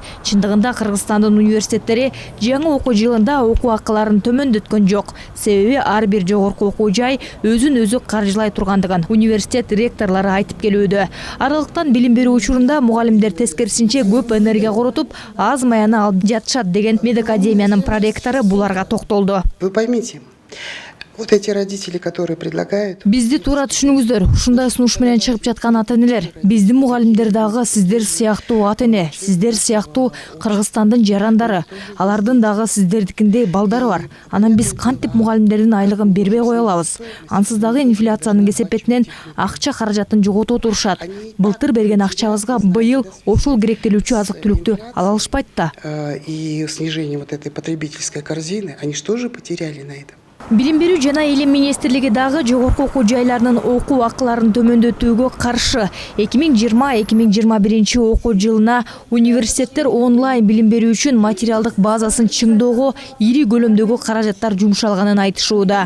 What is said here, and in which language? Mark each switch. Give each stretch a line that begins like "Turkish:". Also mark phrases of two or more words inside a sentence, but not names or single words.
Kyrgyz: Чындыгында Кыргызстандын университеттери жаңы окуу жылында окуу акыларын төмөндөткөн жок. Себеби ар бир жогорку окуу жай өзүн өзү каржылай тургандыгын университет ректорлору айтып келүүдө. Аралыктан билим берүү учурунда мугалимдер тескерисинче көп энергия коротуп, аз маяны алып жатышат деген медакадемиянын проректору буларга токтолду.
Russian: Вы поймите, вот эти родители, которые предлагают...
Kyrgyz: Бизди туура түшүнүңүздөр. Ушундай сунуш менен чыгып жаткан ата-энелер. Биздин мугалимдер дагы сиздер сыяктуу ата-эне, сиздер сыяктуу Кыргызстандын жарандары. Алардын дагы сиздердикиндей балдары бар. Анан биз кантип мугалимдердин айлыгын бербей кое алабыз? Ансыз дагы инфляциянын кесепетинен акча каражатын жоготуп турушат. Былтыр берген акчабызга быйыл ошол керектелүүчү азык-түлүктү ала алышпайт да.
Russian: И снижение вот этой потребительской корзины, они что же потеряли на этом?
Kyrgyz: Билим берүү жана илим министрлиги дагы жогорку окуу жайларынын окуу акыларын төмөндөтүүгө каршы. 2020-2021 окуу жылына университеттер онлайн билим берүү үчүн материалдык базасын чыңдоого ири көлөмдөгү каражаттар жумшалганын айтышууда.